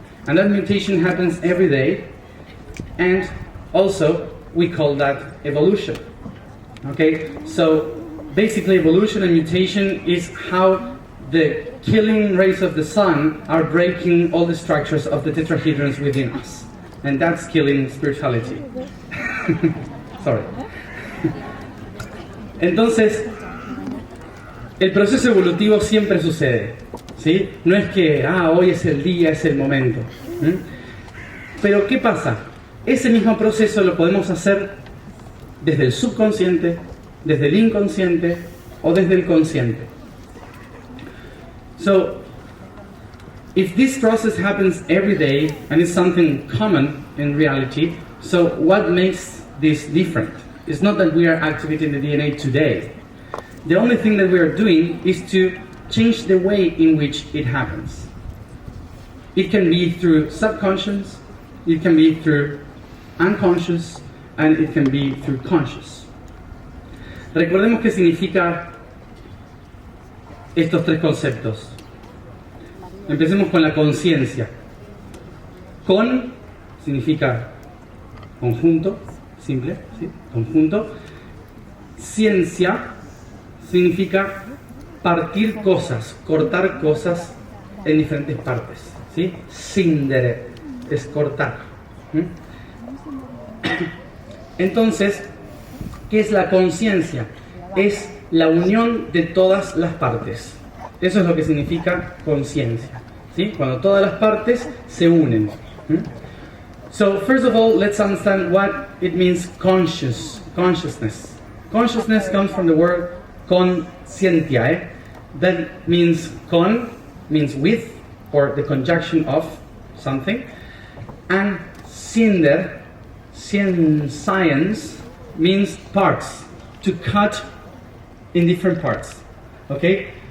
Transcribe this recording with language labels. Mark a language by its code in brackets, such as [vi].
[en] And that mutation happens every day, and also we call that evolution. Okay, so basically evolution and mutation is how the killing rays of the sun are breaking all the structures of the tetrahedrons within us. And that's killing spirituality. Sorry. [es] Entonces, el proceso evolutivo siempre sucede, ¿sí? No es que, hoy es el día, es el momento. Pero, ¿qué pasa? Ese mismo proceso lo podemos hacer desde el subconsciente, desde el inconsciente o desde el consciente. [en] So, if this process happens every day and is something common in reality, so what makes this different? It's not that we are activating the DNA today. The only thing that we are doing is to change the way in which it happens. It can be through subconscious, it can be through unconscious, and it can be through conscious. [es] Recordemos qué significa estos tres conceptos. Empecemos con la conciencia. Con significa conjunto, simple, ¿sí? Conjunto. Ciencia significa partir cosas, cortar cosas en diferentes partes, ¿sí? Sindere es cortar. Entonces, ¿qué es la conciencia? Es la unión de todas las partes. Eso es lo que significa conciencia, ¿sí? Cuando todas las partes se unen. [en] So, first of all, let's understand what it means consciousness. Consciousness comes from the word conscientiae. That means con, means with, or the conjunction of something. And cinder, science, means parts, to cut in different parts. Okay?